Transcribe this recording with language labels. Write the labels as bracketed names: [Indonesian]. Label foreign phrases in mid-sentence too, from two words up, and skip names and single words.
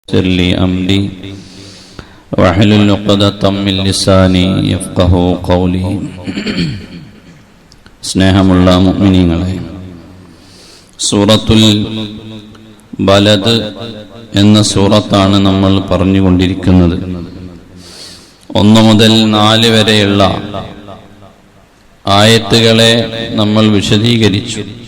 [Arabic] يسر لي أمري واحلل عقدة من لساني يفقهوا قولي. [Malayalam] സ്നേഹമുള്ള മുഅ്മിനീങ്ങളെ, സൂറത്തുൽ ബലദ് എന്ന സൂറത്താണ് നമ്മൾ പറഞ്ഞുകൊണ്ടിരിക്കുന്നത്. 1 മുതൽ 4 വരെയുള്ള ആയത്തുകളെ നമ്മൾ വിശദീകരിച്ചു.